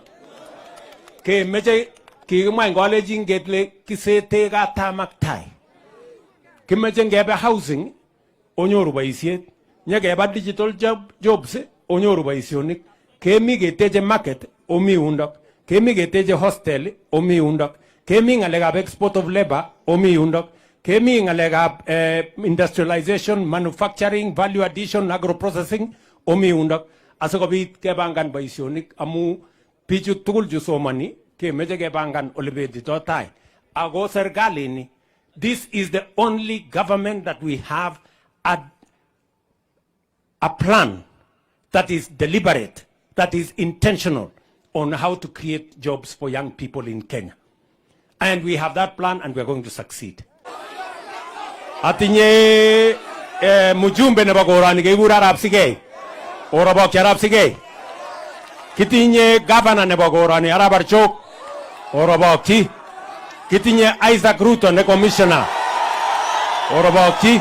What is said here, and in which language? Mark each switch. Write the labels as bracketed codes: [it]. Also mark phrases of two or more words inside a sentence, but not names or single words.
[kln] Kemeche kikimwa eng kalenjin kele kisete katam ak tai. Kimeche ngebe housing onyoru boisiet. Nyekeba [en] digital jobs [kln] onyoru boisionik. Kemi keteche market omi undok. Kemi keteche hostel omi undok. Kemi ng'alekab [en] export of labor [kln] omi undok. Kemi ng'alekab [en] industrialization, manufacturing, value addition, agro-processing [kln] omi undok. Asikobit kebangan boisionik amu bichu tugul chu somani kemeche kebangan ole betito tai. Ako serikali ni, [en] this is the only government that we have a plan that is deliberate, that is intentional on how to create jobs for young people in Kenya. And we have that plan and we are going to succeed. [kln] Atinye mujumbe nebo korani kekure Arap Sigei. Orobokyi Arap Sigei. Kitinye governor nebo korani Arap Archok. Orobokyi. Kitinye Isaac Ruto ne commissioner. Orobokyi.